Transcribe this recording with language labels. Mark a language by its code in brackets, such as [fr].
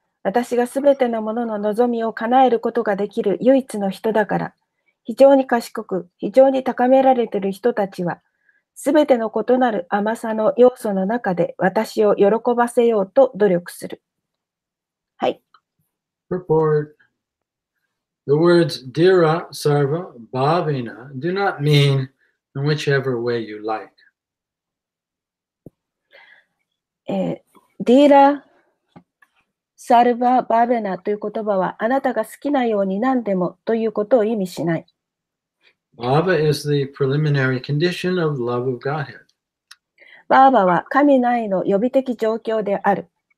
[ja] 私がすべてのものの望みを叶えることができる唯一の人だから、非常に賢く、非常に高められている人たちは、すべての異なる甘さの要素の中で私を喜ばせようと努力する。はい。 [en] Purport. The words Dira, Sarva, Bhavina do not mean in whichever way you like. [ja] ディーラ・サルバ・バーベナという言葉はあなたが好きなように何でもということを意味しない。 [en] Bhava is the preliminary condition of love of Godhead. [ja] バーバは神の愛の予備的状況である。